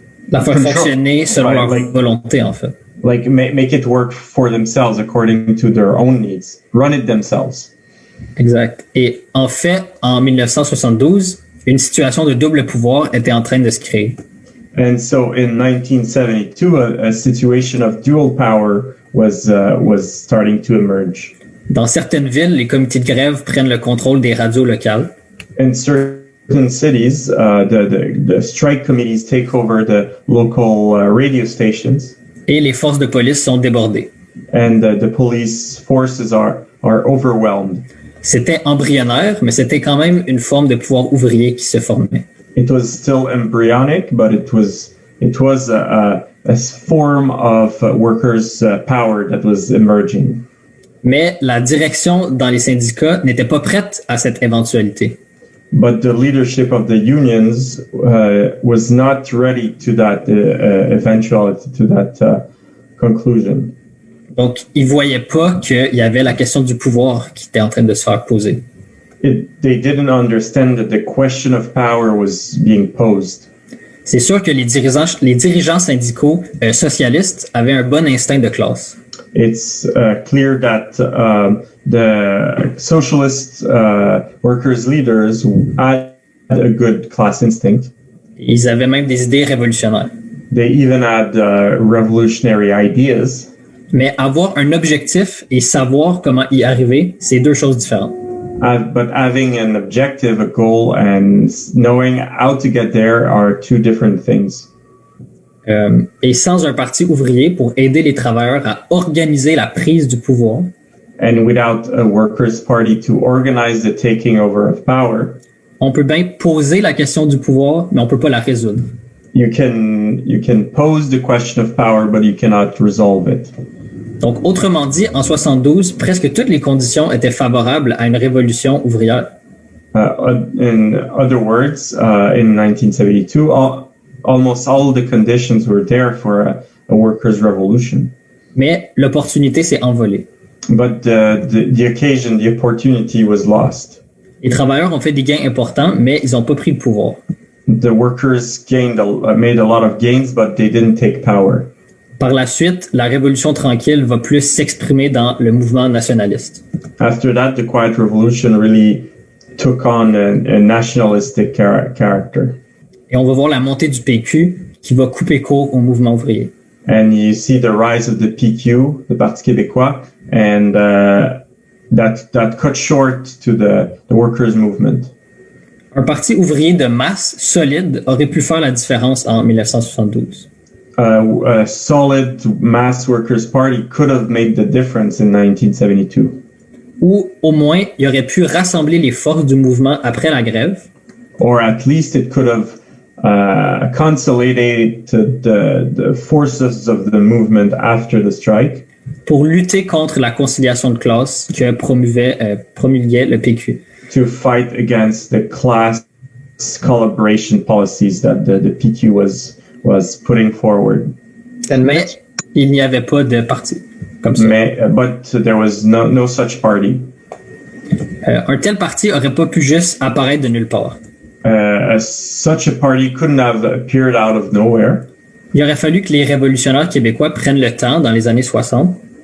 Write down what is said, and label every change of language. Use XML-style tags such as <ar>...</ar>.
<fr>la faire fonctionner selon leur volonté, en fait.</fr> <en>Like make it work for themselves according to their own needs. Run it themselves.</en> <fr>Exact. Et en fait, en 1972, une situation de double pouvoir était en train de se créer.</fr> <en>And so in 1972, a situation of dual power was starting to emerge.</en> <fr>Dans certaines villes, les comités de grève prennent le contrôle des radios locales.</fr> <en>In certain cities, the strike committees take over the local radio stations.</en> <fr>Et les forces de police sont débordées.</fr> <en>And the police forces are overwhelmed.</en> <fr>C'était embryonnaire, mais c'était quand même une forme de pouvoir ouvrier qui se formait.</fr> <en>It was still embryonic, but it was a form of workers' power that was emerging.</en> <fr>Mais la direction dans les syndicats n'était pas prête à cette éventualité.</fr> <en>But the leadership of the unions was not ready to that eventuality, to that conclusion.</en> <fr>Donc, ils voyaient pas qu'il y avait la question du pouvoir qui était en train de se faire poser.</fr> <en>They didn't understand that the question of power was being posed.</en> <fr>C'est sûr que les dirigeants syndicaux socialistes avaient un bon instinct de classe.</fr> <en>It's clear that the socialist workers leaders had a good class instinct.</en> <fr>Ils avaient même des idées révolutionnaires.</fr> <en>They even had revolutionary ideas.</en> <fr>Mais avoir un objectif et savoir comment y arriver, c'est deux choses différentes.</fr> <en>But having an objective, a goal, and knowing how to get there are two different things.</en> <fr>Et sans un parti ouvrier pour aider les travailleurs à organiser la prise du pouvoir,</fr> <en>And without a workers' party to organize the taking over of power,</en> <fr>on peut bien poser la question du pouvoir, mais on peut pas la résoudre.</fr> <en>you can pose the question of power, but you cannot resolve it.</en> <fr>Donc, autrement dit, en 72, presque toutes les conditions étaient favorables à une révolution ouvrière.</fr> <en>In other words, in 1972, almost all the conditions were there for a workers' revolution.</en> <fr>Mais l'opportunité s'est envolée.</fr> <en>But the occasion, the opportunity was lost.</en> <fr>Les travailleurs ont fait des gains importants, mais ils n'ont pas pris le pouvoir.</fr> <en>The workers made a lot of gains, but they didn't take power.</en> <fr>Par la suite, la révolution tranquille va plus s'exprimer dans le mouvement nationaliste.</fr> <en>After that, the Quiet Revolution really took on a nationalistic character.</en> <fr>Et on va voir la montée du PQ qui va couper court au mouvement ouvrier.</fr> <en>And you see the rise of the PQ, the Parti québécois, and that cut short to the workers' movement.</en> <fr>Un parti ouvrier de masse solide aurait pu faire la différence en 1972.</fr> <en>A solid mass workers' party could have made the difference in 1972.</en> <fr>Ou au moins, il aurait pu rassembler les forces du mouvement après la grève.</fr> <en>Or at least it could have consolidated the forces of the movement after the strike.</en> <fr>Pour lutter contre la conciliation de classe que promulguait le PQ.</fr> <en>To fight against the class collaboration policies that the PQ was putting forward.</en> <fr>Mais il n'y avait pas de parti comme ça.</fr> <en>But there was no such party.</en> <fr>Un tel parti aurait pas pu juste apparaître de nulle part.</fr> <en>Such a party couldn't have appeared out of nowhere.</en> <fr>Il aurait fallu que les révolutionnaires québécois prennent le temps dans les années 60.</fr>